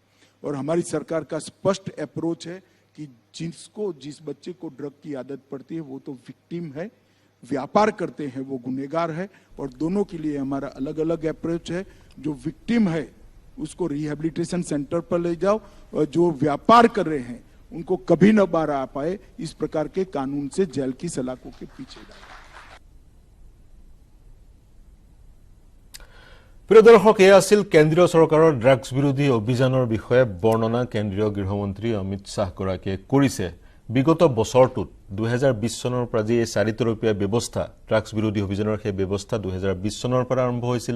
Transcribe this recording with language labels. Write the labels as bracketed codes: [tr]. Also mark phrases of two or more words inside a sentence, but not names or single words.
[hi] और हमारी सरकार का स्पष्ट अप्रोच है कि जिस बच्चे को ड्रग की आदत पड़ती है वो तो विक्टिम है, व्यापार करते हैं वो गुनहगार है। और दोनों के लिए हमारा अलग अलग अप्रोच है। जो विक्टिम है उसको रिहेबिलिटेशन सेंटर पर ले जाओ और जो व्यापार कर रहे हैं उनको कभी न बाहर आ पाए, इस प्रकार के कानून से जेल की सलाखों के पीछे डालो। [as] প্ৰিয় দৰ্শক, এয়া আছিল কেন্দ্ৰীয় চৰকাৰৰ ড্ৰাগছ বিৰোধী অভিযানৰ বিষয়ে বৰ্ণনা কেন্দ্ৰীয় গৃহমন্ত্ৰী অমিত শ্বাহগৰাকীয়ে কৰিছে। বিগত বছৰটোত 2020 চনৰ পৰা যি 4 তৰপীয়া ব্যৱস্থা ড্ৰাগছ বিৰোধী অভিযানৰ সেই ব্যৱস্থা 2020 চনৰ পৰা আৰম্ভ হৈছিলে।